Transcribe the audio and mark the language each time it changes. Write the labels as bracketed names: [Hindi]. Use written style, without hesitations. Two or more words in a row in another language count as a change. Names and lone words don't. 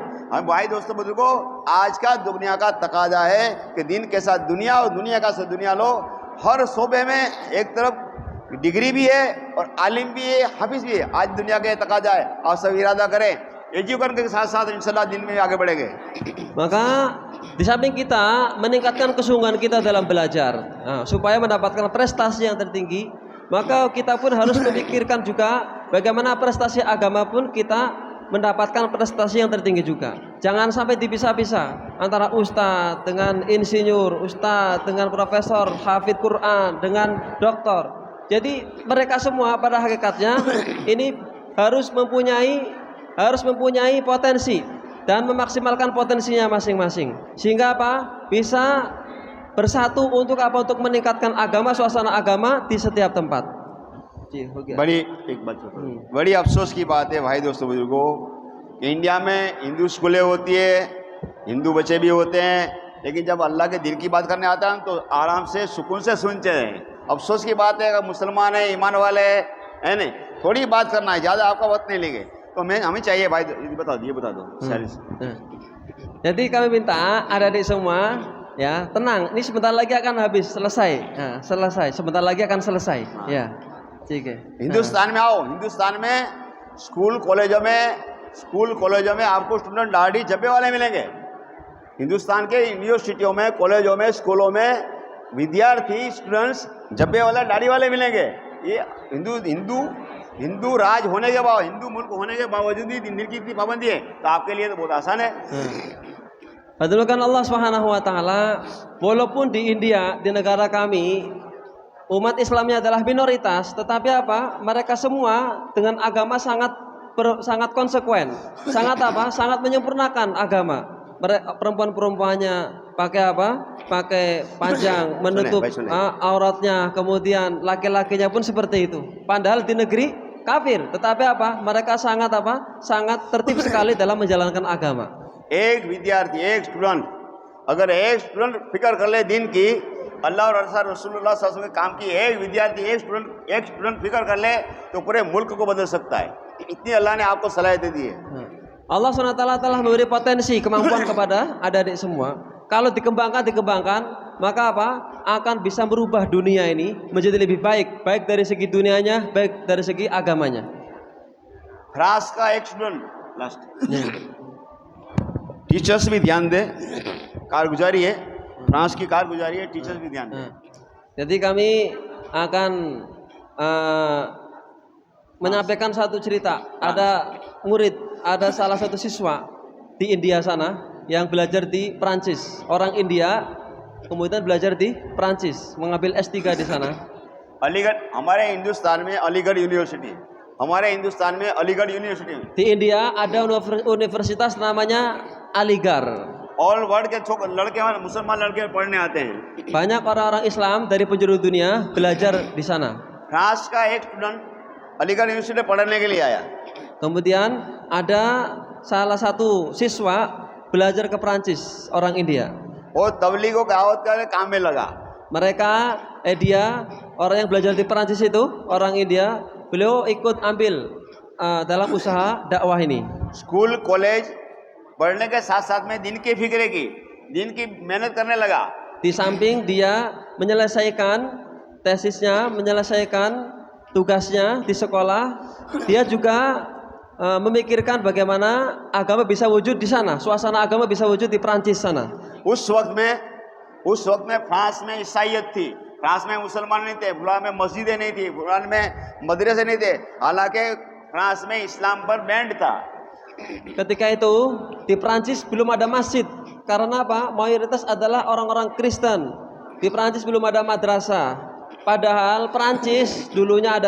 [Hindi] हम भाई दोस्तों बुजुर्गों, आज का दुनिया का तकाजा है कि दिन के साथ दुनिया और दुनिया का साथ दुनिया लो। हर शोबे में एक तरफ डिग्री भी है और आलिम भी है, हाफिज भी है। आज दुनिया का तकाजा है। आप सब इरादा करें, एजुकेशन के साथ साथ इंशाल्लाह दिन में आगे बढ़ेंगे। [Indonesian] Maka di samping kita meningkatkan kesungguhan kita dalam belajar, supaya mendapatkan prestasi yang tertinggi, maka kita pun harus memikirkan juga bagaimana prestasi agama pun kita mendapatkan prestasi yang tertinggi juga. Jangan sampai dipisah-pisah antara ustadz dengan insinyur, ustadz dengan profesor, hafidz Quran dengan doktor. Jadi mereka semua pada hakikatnya ini harus mempunyai potensi dan memaksimalkan potensinya masing-masing. Sehingga apa? Bisa bersatu untuk apa? Untuk meningkatkan agama, suasana agama di setiap tempat. [Hindi] बड़ी अफसोस की बात है भाई दोस्तों बुजुर्गों, इंडिया में हिंदू स्कूलें होती है, हिंदू बच्चे भी होते हैं, लेकिन जब अल्लाह के दिल की बात करने आता है तो आराम से सुकून से सुनते हैं। अफसोस की बात है, अगर मुसलमान है, ईमान वाले है नहीं, थोड़ी बात करना है, ज़्यादा आपका वक्त नहीं लेंगे। तो हमें चाहिए भाई, बता दो। [Indonesian] Jadi kami minta adik-adik semua ya tenang, ini sebentar lagi akan habis, selesai, sebentar lagi akan selesai. Ya, [Hindi] ठीक है। हिंदुस्तान में आओ, हिंदुस्तान में स्कूल कॉलेजों में आपको स्टूडेंट दाढ़ी जब्बे वाले मिलेंगे। हिंदुस्तान के यूनिवर्सिटियों में, कॉलेजों में, स्कूलों में विद्यार्थी स्टूडेंट्स जब्बे वाला दाढ़ी वाले मिलेंगे। ये हिंदू राज होने के बाद, हिंदू मुल्क होने के बावजूद ही दिन की इतनी पाबंदी है, तो आपके लिए तो बहुत आसान है। [Indonesian] Padahal Allah [Arabic] سبحانه وتعالى, [Indonesian] walaupun di India, di negara kami, umat Islamnya adalah minoritas, tetapi apa? Mereka semua dengan agama sangat konsekuen, sangat menyempurnakan agama. Perempuan-perempuannya pakai apa? Pakai panjang, menutup auratnya, kemudian laki-lakinya pun seperti itu. Padahal di negeri kafir, tetapi apa? Mereka sangat tertib sekali dalam menjalankan agama. [Hindi] एक विद्यार्थी, एक स्टूडेंट, अगर एक स्टूडेंट फिक्र कर ले दिन की, अल्लाह और रसूलुल्लाह [Arabic] صلى الله عليه وسلم [Hindi] के काम की, एक विद्यार्थी, एक स्टूडेंट फिक्र कर ले तो पूरे मुल्क को बदल सकता है। इतनी अल्लाह ने आपको सलाहियत दी है। [Indonesian] Allah SWT telah memberi potensi kemampuan kepada adik-adik semua. Kalau dikembangkan, maka apa? Akan bisa merubah dunia ini menjadi lebih baik dari segi dunianya, baik dari segi agamanya. [Hindi] फ्रांस का एक स्टूडेंट लास्ट टीचर्स भी ध्यान दे, कारगुजारी है, फ्रांस की कारगुजारी है, टीचर्स भी ध्यान दे। [Indonesian] Jadi kami akan menyampaikan satu cerita. Ada salah satu siswa di India sana, yang belajar di Prancis, orang India, kemudian belajar di Prancis, mengambil S3 di sana. [Hindi] अलीगढ़ हमारे हिंदुस्तान में अलीगढ़ यूनिवर्सिटी, हमारे हिंदुस्तान में अलीगढ़ यूनिवर्सिटी, [Indonesian] Di India ada universitas namanya Aligarh. [English] all world [Hindi] के लड़के हमारे मुसलमान लड़के पढ़ने आते हैं। [Indonesian] Banyak orang-orang Islam dari penjuru dunia belajar di sana. [Hindi] फ्रांस का एक स्टूडेंट अलीगढ़ यूनिवर्सिटी पढ़ने के लिए आया। [Indonesian] Kemudian ada salah satu siswa belajar ke Prancis, orang India. [Hindi] वो तबलीगों की दावत करके काम में लगा। [Indonesian] Mereka, dia orang yang belajar di Prancis itu, orang India, beliau ikut ambil dalam usaha dakwah ini. [English] school college [Hindi] पढ़ने के साथ साथ में दिन की फिक्र की, दिन की मेहनत करने लगा। [Indonesian] Di samping dia menyelesaikan tesisnya, menyelesaikan tugasnya di sekolah, dia juga memikirkan bagaimana agama bisa wujud di sana, suasana agama bisa wujud di Prancis sana. [Hindi] उस वक्त में फ्रांस में ईसाइयत थी, फ्रांस में मुसलमान नहीं थे, फ्रांस में मस्जिदें नहीं थी, फ्रांस में मदरसे नहीं थे, हालांकि फ्रांस में इस्लाम पर बैंड था। [Indonesian] Ketika itu di Prancis belum ada masjid, karena apa? Mayoritas adalah orang-orang Kristen. Di Prancis belum ada madrasah. Padahal Prancis dulunya ada